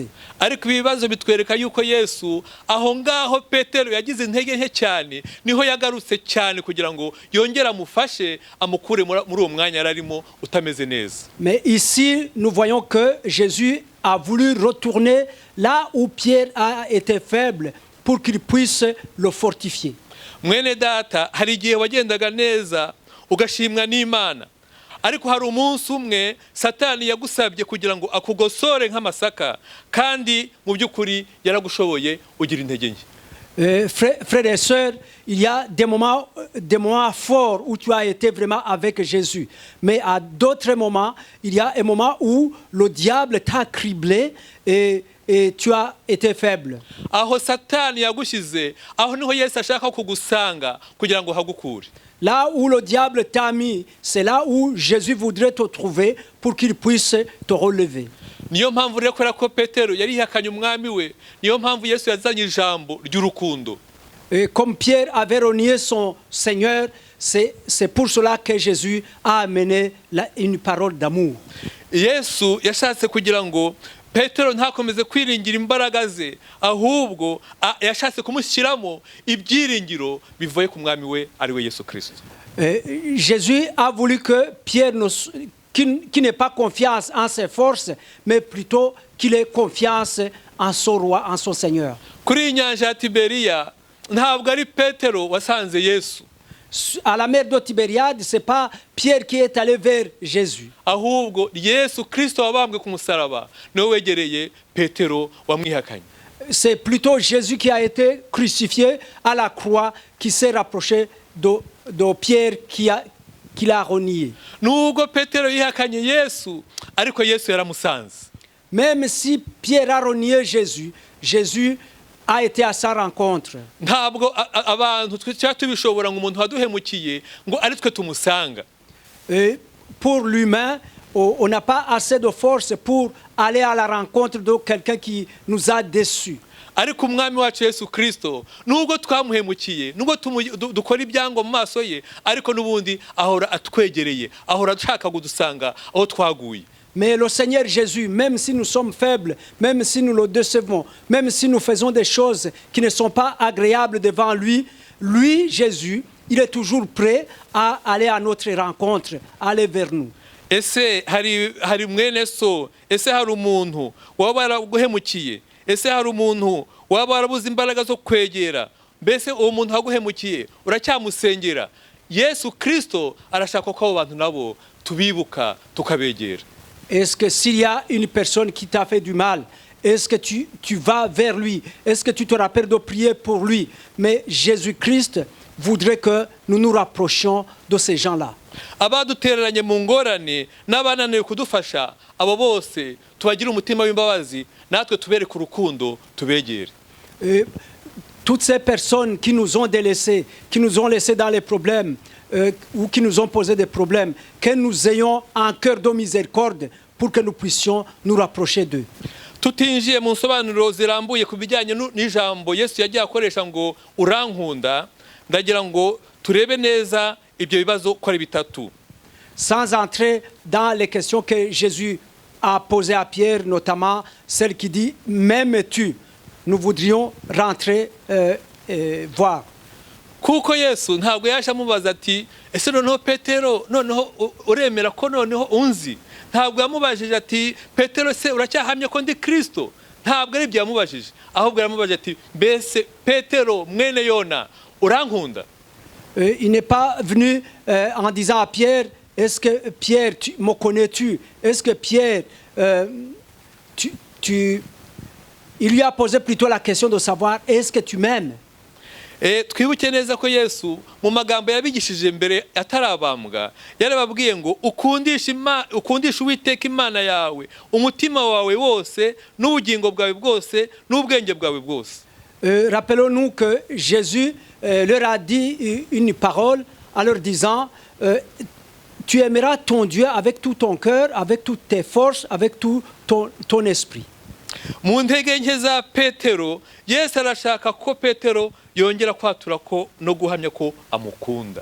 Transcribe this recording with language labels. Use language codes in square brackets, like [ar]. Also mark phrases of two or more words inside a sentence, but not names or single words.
[rw] Ariko ibibazo bitwereka yuko Yesu aho ngaho Petero yagize intege nke cyane, niho yagarutse cyane kugira ngo yongera amufashe amukure muri uwo mwanya yararimo utameze neza. [fr] Mais ici nous voyons que Jésus a voulu retourner là où Pierre a été faible pour qu'il puisse le fortifier. [rw] Mwene data, hari igihe wagendaga neza ugashimwa n'Imana, ariko hari umunsi umwe Satani yagusabye kugira ngo akugosore nk'amasaka, kandi mu by'ukuri yaragushoboye ugira intege nke. [fr] Frères et sœurs, il y a des moments forts où tu as été vraiment avec Jésus. Mais à d'autres moments, il y a un moment où le diable t'a criblé et tu as été faible. [rw] Aho Satani yagushyize, aho niho Yesu ashaka kugusanga kugira ngo hagukure. [fr] Là où le diable t'a mis, c'est là où Jésus voudrait te trouver pour qu'il puisse te relever. [rw] Niyo mpamvu rero kubera ko Petero yari yihakanye umwami we, niyo mpamvu Yesu yazanye ijambo ry'urukundo. [fr] Et comme Pierre avait renié son Seigneur, c'est pour cela que Jésus a amené une parole d'amour. [rw] Yesu yashatse kugira ngo Petero ntakomeze kwiringira imbaraga ze, ahubwo yashatse kumushyiramo ibyiringiro bivuye ku mwami we ari we Yesu Kristo. [fr] Jésus a voulu que qui n'ait pas confiance en ses forces, mais plutôt qu'il ait confiance en son roi, en son Seigneur. [rw] kuri iyi nyanja ya tiberiya ntabwo ari petero wasanze yesu, [fr] À la mer de Tibériade, ce n'est pas Pierre qui est allé vers Jésus. [rw] ahubwo yesu kirisito wabambwe ku musaraba niwe wegereye petero wamwihakanye. [fr] C'est plutôt Jésus qui a été crucifié à la croix qui s'est rapproché de Pierre qui l'a renié. [rw] Nubwo petero yihakanye yesu ariko yesu yaramusanze. [fr] Même si Pierre a renié Jésus, Jésus a été à sa rencontre. [rw] Ntabwo abantu twari tubishobora ngo umuntu waduhemukiye ngo ari twe tumusanga. [fr] Et pour l'humain, on n'a pas assez de force pour aller à la rencontre de quelqu'un qui nous a déçus. [rw] Ariko umwami wacu yesu kirisito nubwo twamuhemukiye, nubwo dukora ibyango mu maso ye, ariko n'ubundi ahora atwegereye, ahora ashaka kudusanga aho twaguye. [fr] Mais le Seigneur Jésus, même si nous sommes faibles, même si nous le décevons, même si nous faisons des choses qui ne sont pas agréables devant lui, lui, Jésus, il est toujours prêt à aller à notre rencontre, à aller vers nous. [rw] Ese hari mwene so, ese hari umuntu waba waraguhemukiye, ese hari umuntu waba warabuze imbaraga zo kwegera, mbese uwo muntu waguhemukiye uracyamusengera. Yesu Kristo arashaka ko abo bantu nabo tubibuka tukabegera. [fr] Est-ce que s'il y a une personne qui t'a fait du mal, est-ce que tu vas vers lui? Est-ce que tu te rappelles de prier pour lui? Mais Jésus-Christ voudrait que nous nous rapprochions de ces gens-là. [rw] Abadutereranye mu ngorane n'abananiwe kudufasha, abo bose tubagira umutima w'imbabazi, natwe tubereke urukundo tubegere. [fr] Toutes ces personnes qui nous ont délaissés, qui nous ont laissés dans les problèmes, ou qui nous ont posé des problèmes, que nous ayons un cœur de miséricorde pour que nous puissions nous rapprocher d'eux. [rw] Tutinjiye mu nsobanuro zirambuye ku bijyanye n'ijambo Yesu yagiye akoresha ngo urankunda, ndagira ngo turebe neza ibyo bibazo ko ari bitatu. [fr] Sans entrer dans les questions que Jésus a posées à Pierre, notamment celle qui dit « M'aimes-tu ?» Nous voudrions rentrer voir. [rw] Kuko Yesu ntabwo yaje amubaza ati ese noneho Petero noneho uremera ko noneho unzi. Ntabwo yamubajije ati Petero se uracyahamye ko ndi Kristo. Ntabwo ari ibyo yamubajije, ahubwo yamubajije ati mbese Petero mwene Yona urankunda. [fr] Il n'est pas venu en disant à Pierre, est-ce que Pierre, me connais-tu? Est-ce que Pierre, il lui a posé plutôt la question de savoir, est-ce que tu m'aimes? [rw] Twibuke neza ko Yesu mu magambo yabigishije mbere atarabambwa yarababwiye ngo ukundisha Uwiteka Imana yawe umutima wawe wose n'ubugingo bwawe bwose n'ubwenge bwawe bwose. [fr] Rappelons-nous que Jésus leur a dit une parole en leur disant tu aimeras ton Dieu avec tout ton cœur, avec toutes tes forces, avec tout ton esprit. [rw] Mu ntege nke za Petero, Yesu arashaka ko Petero yongera kwatura ko no guhamya ko amukunda.